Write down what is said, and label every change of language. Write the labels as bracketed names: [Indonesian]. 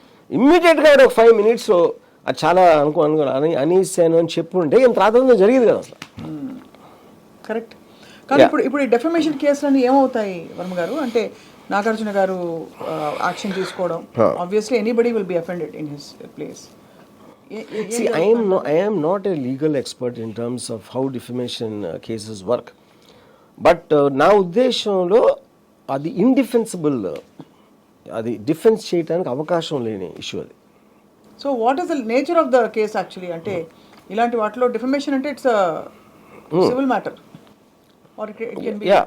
[Telugu] ఇమ్మీడియట్గా ఒక 5 minutes అది చాలా అనేసాను అని చెప్పుంటే ఇంత రాత్రి జరిగేది కదా అసలు. కరెక్ట్. కానీ ఇప్పుడు ఈ డెఫమేషన్ కేసులన్నీ ఏమవుతాయి వర్మ గారు? అంటే నాగార్జున గారు యాక్షన్ తీసుకోవడం, [English] Obviously anybody will be offended in his place. See, I am not a legal expert in terms of how defamation cases work. But [Telugu] నా ఉద్దేశంలో అది ఇండిఫెన్సిబుల్, అది డిఫెన్స్ చేయడానికి అవకాశం లేని ఇష్యూ అది. [English] So what is the nature of the case actually? [Telugu] అంటే ఇలాంటి వాటిలో డిఫమేషన్ అంటే [English] It's civil matter or it can be.